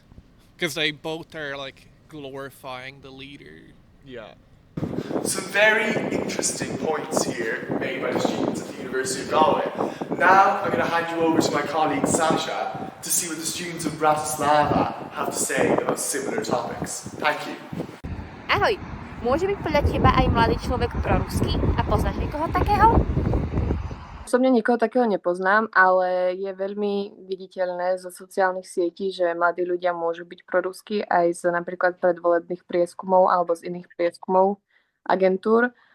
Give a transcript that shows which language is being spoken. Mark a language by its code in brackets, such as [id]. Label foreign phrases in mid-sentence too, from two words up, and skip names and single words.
[en] Because they both are like glorifying the leader. Yeah. Some very interesting points here made by the students at the University of Galway. Now I'm going to hand you over to my colleague Sasha to see what the students of Bratislava have to say about similar topics. Thank you. [sk] Ahoj, môže byť podľa teba aj mladý človek proruský a poznáš niekoho takého? Osobne nikoho takého nepoznám, ale je veľmi viditeľné zo sociálnych sietí, že mladí ľudia môžu byť proruskí aj z napríklad predvolebných prieskumov alebo z iných prieskumov agentúr.